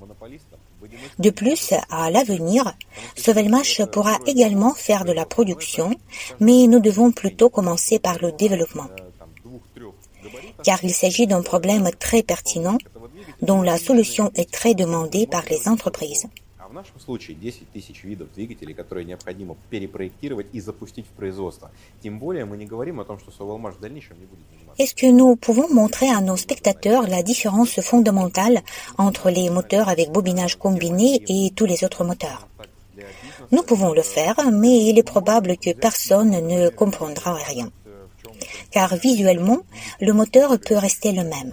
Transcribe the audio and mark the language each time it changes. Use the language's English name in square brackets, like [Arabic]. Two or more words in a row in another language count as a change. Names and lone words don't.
[French] De plus, à l'avenir, Sovelmash pourra également faire de la production, mais nous devons plutôt commencer par le développement. Car il s'agit d'un problème très pertinent, dont la solution est très demandée par les entreprises. [Russian] В нашем случае 10 тысяч видов двигателей, которые необходимо перепроектировать и запустить в производство. Тем более мы не говорим о том, что Sovelmash в дальнейшем не будет заниматься. [French] Est-ce que nous pouvons montrer à nos spectateurs la différence fondamentale entre les moteurs avec bobinage combiné et tous les autres moteurs? Nous pouvons le faire, mais il est probable que personne ne comprendra rien. Car visuellement, le moteur peut rester le même.